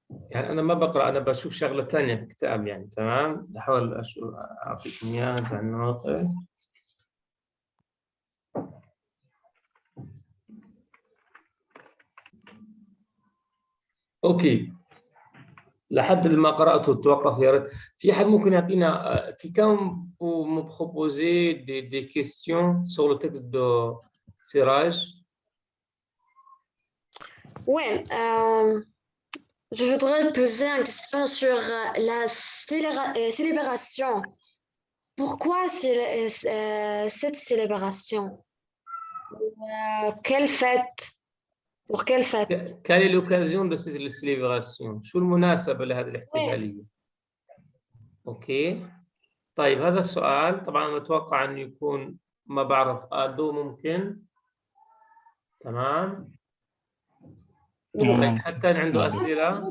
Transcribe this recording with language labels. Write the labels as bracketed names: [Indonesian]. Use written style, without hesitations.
[Arabic] يعني أنا ما بقرأ، أنا بشوف شغلة ثانية في الكتاب يعني. تمام، بحاول أعطيكم إياها زي النواقص. أوكي، لحد ما قرأته توقف يا ريت. في حد ممكن يعطينا [French] quelqu'un pour me proposer des questions sur le texte de Siraj? Ouais, je voudrais poser une question sur la célébration. Pourquoi cette célébration? Quelle fête? Pour quelle fête? Quelle est l'occasion de cette célébration؟ [Arabic] شو المناسبة لهذه الاحتفالية؟ أوكي، طيب هذا السؤال طبعا أتوقع أنه يكون ما بعرف آدو ممكن. تمام، حتى عنده أسئلة.